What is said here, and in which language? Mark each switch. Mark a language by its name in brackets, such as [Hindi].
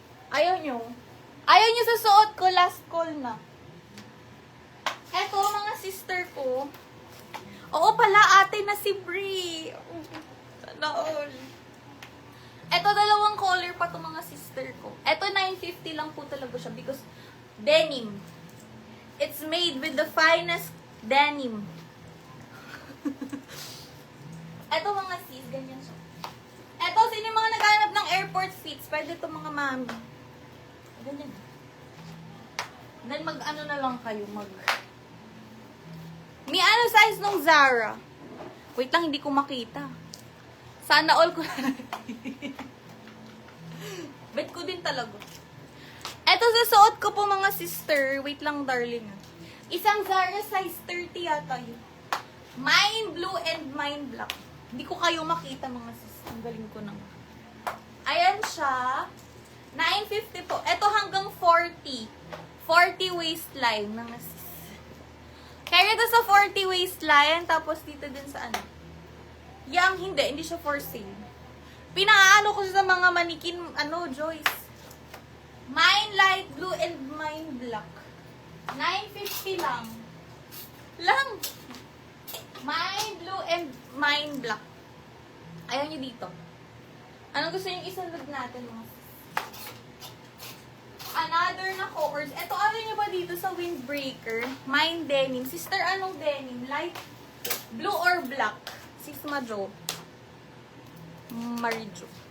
[Filipino] Ayaw nyo. Ayaw nyo susuot ko. Last call na. Eto, mga sister ko. Oo pala, ate na si Brie. Sana all. Eto, dalawang color pa to mga sister ko. Eto, 950 lang po talaga siya [English] because denim. It's made with the finest denim. [Filipino] Eto mga sis, ganyan siya. Eto, sino yung mga naghanap ng [English] airport fits? [Filipino] Pwede to mga mami. Ganyan. Then mag-ano na lang kayo, May ano size nung Zara? Wait lang, hindi ko makita. Sana all ko na. Bet ko din talaga. Eto, susuot ko po mga sister. Wait lang, darling. Isang Zara size 30 yata yun. [English] Mine blue and mine black. [Filipino] Hindi ko kayo makita mga sis. Ang galing ko nang. Ayan siya. 950 po. Eto hanggang 40. 40 waistline mga sis. Kaya ito sa 40 waistline. Tapos dito din sa Yang hindi siya [English] for sale. [Filipino] Pinaano ko sa mga manikin, Joyce. [English] Mine light blue and mine black. 950 lang. Mine blue and mine black. [Filipino] Ayaw nyo dito. Anong gusto nyo isunod natin mga sis? Another na colors. Ito, ano nyo ba dito sa windbreaker? Mine denim. Sister, anong denim? [English] Light blue or black? [Filipino] Sis Majo. Marijo.